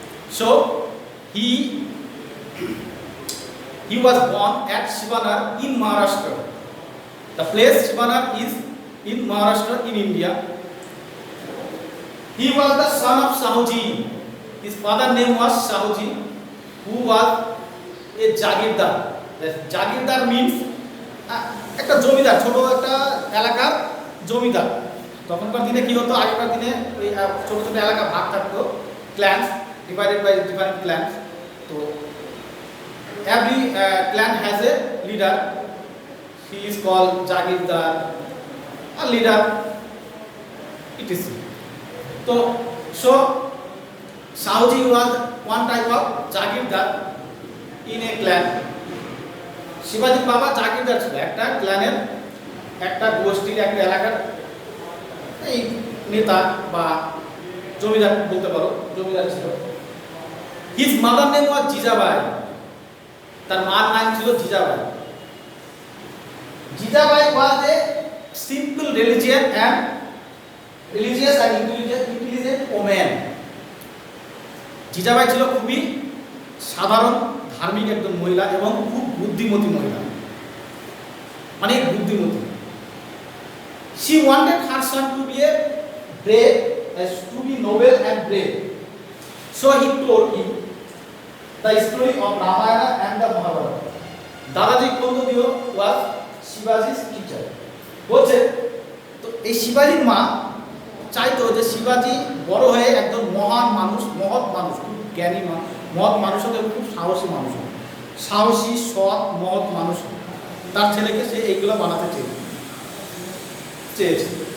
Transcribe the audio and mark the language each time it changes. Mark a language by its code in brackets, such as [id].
[en] So he was born at Shivanagar in Maharashtra. The place Shivanagar is in Maharashtra in India. He was the son of Sahuji. His father's name was Sahuji, who was a Jagirdar. Jagirdar means [bn] একটা জমিদার, ছোট একটা এলাকার জমিদার। তখনকার দিনে কি হতো, আগেকার দিনে ওই ছোট ছোট এলাকা ভাগ থাকতো, [en] Clans divided by different clans. তো every clan has a leader. He is called Jagirdar, a leader, etc. So Sahuji was one type of Jagirdar in a clan. [bn] Shivaji Baba Jagirdar ছিল একটা ক্ল্যানের, একটা গোষ্ঠীর, একটা এলাকার এই নেতা বা জমিদার বলতে পারো, জমিদার ছিল। [en] His mother name was Jijabai. [bn] তার মার নাম ছিল Jijabai. [en] Jijabai was a simple religious and intelligent woman. [bn] Jijabai ছিল খুবই সাধারণ ধার্মিক একজন মহিলা এবং খুব বুদ্ধিমতী মহিলা, অনেক বুদ্ধিমতী। [en] She wanted her son to be a brave, to be noble and brave. So he told him the story of Ramayana and the Mahabharata. Dadaji Kondodio was Shivaji's teacher. [bn] বলছে তো এই শিবাজির মা চাইতো যে শিবাজি বড় হয়ে একজন মহান মানুষ, মহৎ মানুষ, খুব জ্ঞানী মানুষ, মহৎ মানুষ এবং খুব সাহসী মানুষ, সাহসী সৎ মহৎ মানুষ। তার ছেলেকে সে এইগুলো বানাতে চেয়েছে।